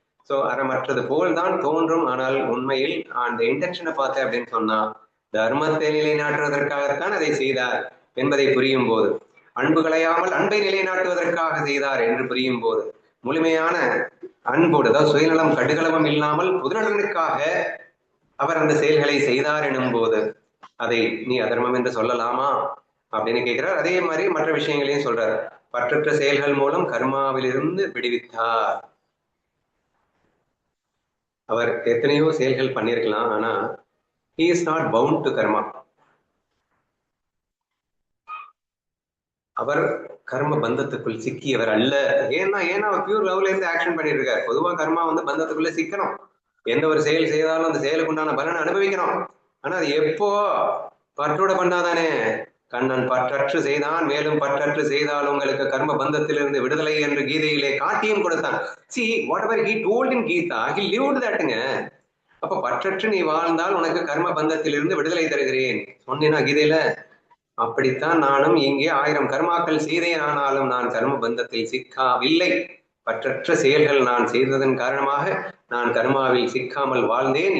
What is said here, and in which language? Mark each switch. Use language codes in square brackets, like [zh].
[ta] So அறமற்றது போல் தான் தோன்றும், ஆனால் உண்மையில் அந்த இன்டென்ஷனை பார்த்தேன் அப்படின்னு சொன்னா தர்மத்தை நிலைநாட்டுவதற்காகத்தான் அதை செய்தார் என்பதை புரியும் போது, அன்பு களையாமல் அன்பை நிலைநாட்டுவதற்காக செய்தார் என்று புரியும் போது, முழுமையான அன்போடு, அதாவது சுயநலம் கடுகளவும் இல்லாமல் பொதுநலனுக்காக அவர் அந்த செயல்களை செய்தார் எனும் போது அதை நீ அதர்மம் என்று சொல்லலாமா அப்படின்னு கேட்கிறார். அதே மாதிரி மற்ற விஷயங்களையும் சொல்றார். பற்றற்ற செயல்கள் மூலம் கர்மாவிலிருந்து விடுவித்தார். அவர் எத்தனையோ செயல்கள் பண்ணியிருக்கலாம், ஆனா [en] he is not bound to karma. [ta] அவர் கர்ம பந்தத்துக்குள் சிக்கியவர் அல்ல. ஏன்னா அவர் பியூர் லவ்ல இருந்து ஆக்ஷன் பண்ணிட்டு இருக்காரு. பொதுவா கர்மா பந்தத்துக்குள்ள சிக்கணும். எந்த ஒரு செயல் செய்தாலும் அந்த செயலுக்கு உண்டான பலனை அனுபவிக்கணும். ஆனா அது எப்போ பற்றோட பண்ணாதானே. கண்ணன் பற்றற்று செய்தான், மேலும் பற்றற்று செய்தால் உங்களுக்கு கர்ம பந்தத்திலிருந்து விடுதலை என்று கீதையிலே காட்டியும் கொடுத்தான். [en] See, whatever he told in Gita, he lived thatங்க. [ta] அப்ப பற்றற்று நீ வாழ்ந்தால் உனக்கு கர்ம பந்தத்திலிருந்து விடுதலை தருகிறேன் சொன்னேனா கீதையில? அப்படித்தான் நானும் இங்கே 1000 கர்மாக்கள் செய்தேன், ஆனாலும் நான் கர்ம பந்தத்தில் சிக்காவில்லை. பற்றற்ற செயல்கள் நான் செய்ததன் காரணமாக நான் கர்மாவில் சிக்காமல் வாழ்ந்தேன்.